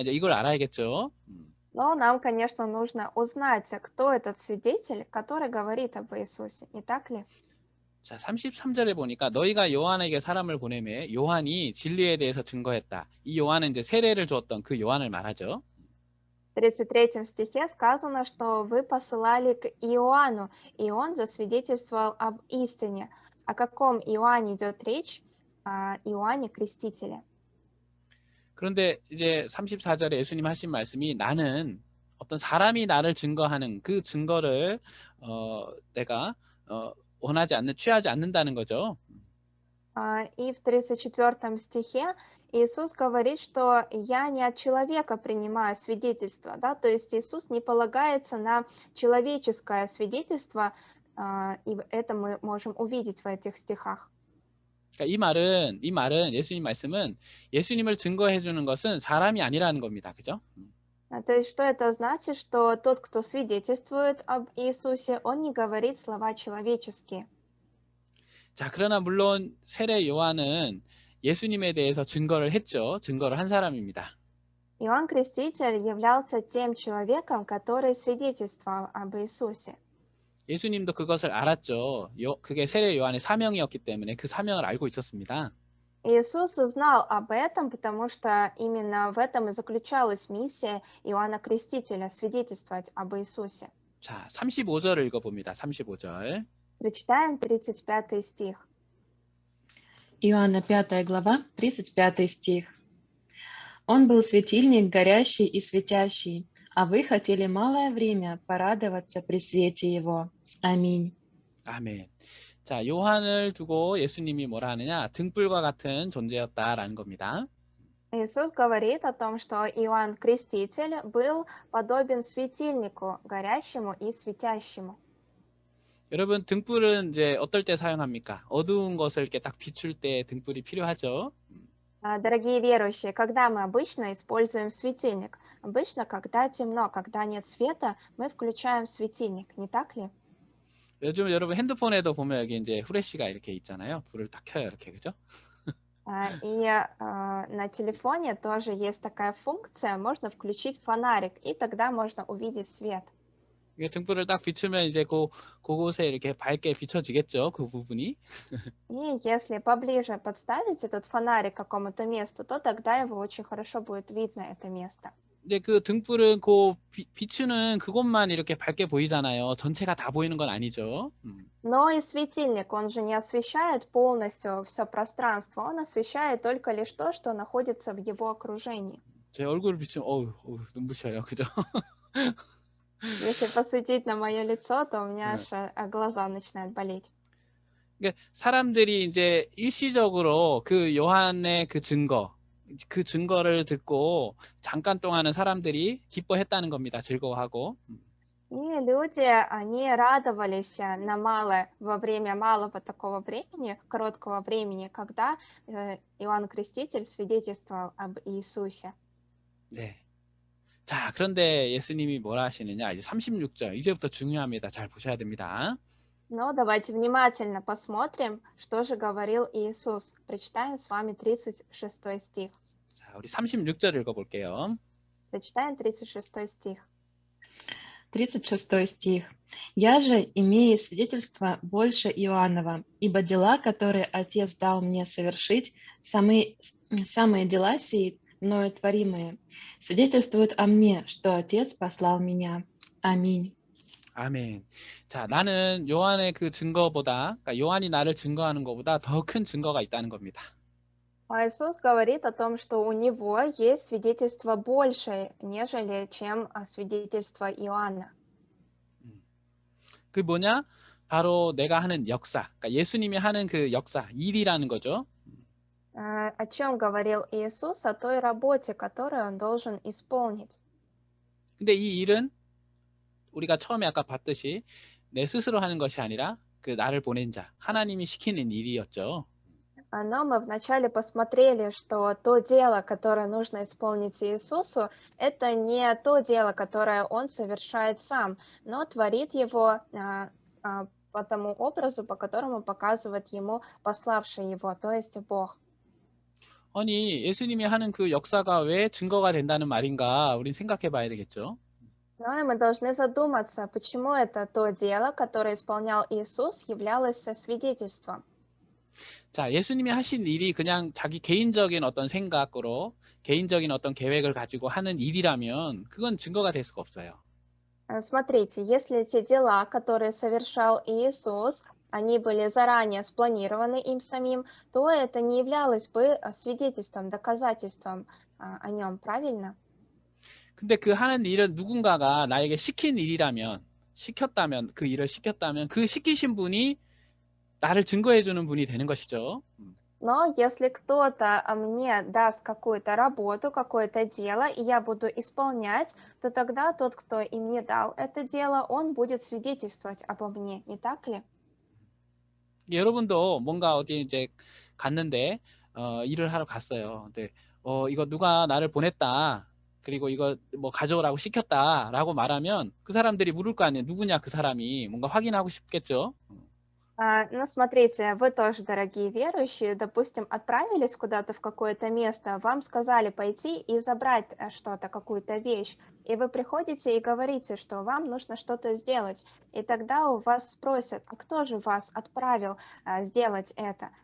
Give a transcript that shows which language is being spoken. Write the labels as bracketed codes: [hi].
[ko] 이제 이걸 알아야겠죠. [ru] Но нам, конечно, нужно узнать, кто этот свидетель, который говорит об Иисусе, не так ли? [ko] 자, 33절에 보니까 너희가 요한에게 사람을 보내매 요한이 진리에 대해서 증거했다. 이 요한은 이제 세례를 주었던 그 요한을 말하죠. [ru] В 33 стихе сказано, что вы посылали к Иоанну, и он засвидетельствовал об истине. О каком Иоанне идет речь? О Иоанне Крестителе. [ko] 그런데 이제 34절에 예수님 하신 말씀이 나는 어떤 사람이 나를 증거하는 그 증거를 내가 취하지 않는다는 거죠. [ru] И в 34 стихе Иисус говорит, что я не от человека принимаю свидетельство, да, то есть Иисус не полагается на человеческое свидетельство, и это мы можем увидеть в этих стихах. [ko] 그러니까 이 말은 예수님 말씀은 예수님을 증거해 주는 것은 사람이 아니라는 겁니다. 그죠? [ru] То есть что это значит? Что тот, кто свидетельствует об Иисусе, он не говорит слова человеческие. [ko] 자, 그러나 물론 세례 요한은 예수님에 대해서 증거를 했죠. 증거를 한 사람입니다. [ru] Иоанн Креститель являлся тем человеком, который свидетельствовал об Иисусе. [ko] 예수님도 그것을 알았죠. 그게 세례 요한의 사명이었기 때문에 그 사명을 알고 있었습니다. [ru] Иисус знал об этом, потому что именно в этом и заключалась миссия Иоанна Крестителя — свидетельствовать об Иисусе. [ko] 자, 35절을 읽어봅니다. 35절. [ru] Прочитаем 35 стих. Иоанна 5 глава, 35 стих. «Он был светильник горящий и светящий, а вы хотели малое время порадоваться при свете его. Аминь». [ko] 아멘. 자, 요한을 두고 예수님이 뭐라 하느냐? 등불과 같은 존재였다라는 겁니다. [ru] Иисус говорит о том, что Иоанн Креститель был подобен светильнику, горящему и светящему. [ko] 여러분, 등불은 이제 어떨 때 사용합니까? 어두운 것을 이렇게 딱 비출 때 등불이 필요하죠. [ru] Дорогие верующие, когда мы обычно используем светильник? Обычно, когда темно, когда нет света, мы включаем светильник, не так ли? [ko] 요즘 여러분 핸드폰에도 보면 여기 이제 후레쉬가 이렇게 있잖아요. 불을 딱 켜요, 이렇게, 그죠? [ru] На телефоне тоже есть такая функция, можно включить фонарик, и тогда можно увидеть свет. [ko] 이게 등불을 딱 비추면 이제 그곳에 이렇게 밝게 비춰지겠죠, 그 부분이. [ru] И если поближе подставить этот фонарик к какому-то месту, то тогда его очень хорошо будет видно, это место. [ko] 근데 그 등불은 그 비추는 그곳만 이렇게 밝게 보이잖아요. 전체가 다 보이는 건 아니죠. [ru] Но и светильник, он же не освещает полностью все пространство, он освещает только лишь то, что находится в его окружении. [ko] 제 얼굴을 비추면 어우, 눈부셔요, 그죠? [ru] Если посветить на мое лицо, то у меня аж глаза начинают болеть. [ko] 그러니까 사람들이 이제 일시적으로 그 요한의 그 증거를 듣고 잠깐 동안은 사람들이 기뻐했다는 겁니다. 즐거워하고. [ru] И люди, они радовались во время малого такого времени, короткого времени, когда Иоанн Креститель свидетельствовал об Иисусе. [ko] 네. 자, 그런데 예수님이 뭐라 하시느냐? 이제 36절. 이제부터 중요합니다. 잘 보셔야 됩니다. [ru] Но давайте внимательно посмотрим, что же говорил Иисус. Прочитаем с вами 36 стих. [ko] 자, 우리 36절 읽어볼게요. [ru] Прочитаем 36 стих. 36 стих. «Я же имею свидетельство больше Иоаннова, ибо дела, которые Отец дал мне совершить, самые дела сии, мною творимые, свидетельствуют о мне, что Отец послал меня. Аминь». [ko] 아멘. 자, 나는 요한의 그 증거보다, 그러니까 요한이 나를 증거하는 것보다 더 큰 증거가 있다는 겁니다. [ru] Иисус говорит о том, что у него есть свидетельство больше, нежели чем свидетельство Иоанна. [ko] 그게 뭐냐? 바로 내가 하는 역사, 그러니까 예수님이 하는 그 역사, 일이라는 거죠. [ru] О чем говорил Иисус? О той работе, которую он должен исполнить. [ko] 근데 이 일은 우리가 처음에 아까 봤듯이 내 스스로 하는 것이 아니라 그 나를 보낸 자, 하나님이 시키는 일이었죠. [ru] Но мы вначале посмотрели, что то дело, которое нужно исполнить Иисусу, это не то дело, которое он совершает сам, но творит его по тому образу, по которому показывает ему пославший его, то есть Бог. [ko] 아니, 예수님이 하는 그 역사가 왜 증거가 된다는 말인가? 우린 생각해 봐야 되겠죠. [ru] Но и мы должны задуматься, почему это то дело, которое исполнял Иисус, являлось свидетельством. [ko] 자, 예수님이 하신 일이 그냥 자기 개인적인 어떤 생각으로, 개인적인 어떤 계획을 가지고 하는 일이라면 그건 증거가 될 수가 없어요. [ru] Смотрите, если эти дела, которые совершал Иисус, они были заранее спланированы им самим, то это не являлось бы свидетельством, доказательством о нем, правильно? [ko] 근데 그 하는 일은 누군가가 나에게 시킨 일이라면, 그 일을 시켰다면 그 시키신 분이 나를 증거해 주는 분이 되는 것이죠. [ru] Но если кто-то мне даст какую-то работу, какое-то дело, и я буду исполнять, то тогда тот, кто и мне дал это дело, он будет свидетельствовать обо мне, не так ли? [ko] 여러분도 뭔가 어디 이제 갔는데 일을 하러 갔어요. 근데 이거 누가 나를 보냈다. 그리고 이거 뭐 가져오라고 시켰다라고 말하면 그 사람들이 물을 거 아니에요. 누구냐 그 사람이 뭔가 확인하고 싶겠죠. [ru] Ну, смотрите, вы тоже, дорогие верующие, допустим, отправились куда-то в какое-то место, вам сказали пойти и забрать что-то, какую-то вещь, и вы приходите и говорите, что вам нужно что-то сделать, и тогда у вас спросят, а кто же вас отправил сделать это?